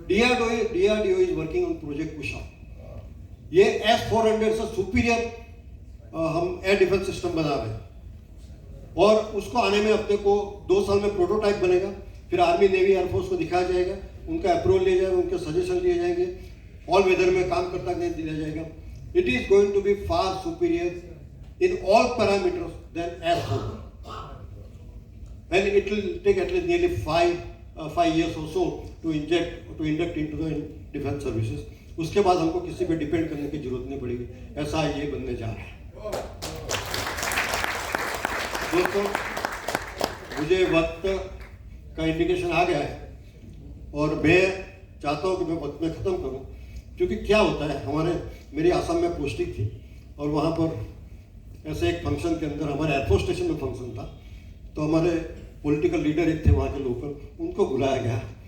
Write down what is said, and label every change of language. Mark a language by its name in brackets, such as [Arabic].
[English] DRDO is working on project Kusha. [Hindi] ये S-400 से superior हम एयर डिफेंस सिस्टम बना रहे हैं, और उसको आने में अपने को 2 साल में प्रोटोटाइप बनेगा, फिर आर्मी नेवी एयरफोर्स को दिखाया जाएगा, उनका अप्रूवल लिया जाएगा, उनके सजेशन लिए जाएंगे, ऑल वेदर में काम करता नहीं दिया जाएगा। [English] It is going to be far superior in all parameters than S-400, and it will take at least nearly 5 years or so to induct into the defense services. [Hindi] उसके बाद हमको किसी पे डिपेंड करने की जरूरत नहीं पड़ेगी, ऐसा ये बनने जा रहा है। दोस्तों, मुझे वक्त का इंडिकेशन आ गया है और मैं चाहता हूँ कि मैं वक्त में ख़त्म करूँ, क्योंकि क्या होता है, मेरी आसाम में पोस्टिंग थी और वहाँ पर ऐसे एक फंक्शन के अंदर, हमारे एयरफोर्स स्टेशन में फंक्शन था, तो हमारे पॉलिटिकल लीडर एक थे वहाँ के लोकल, उनको बुलाया गया।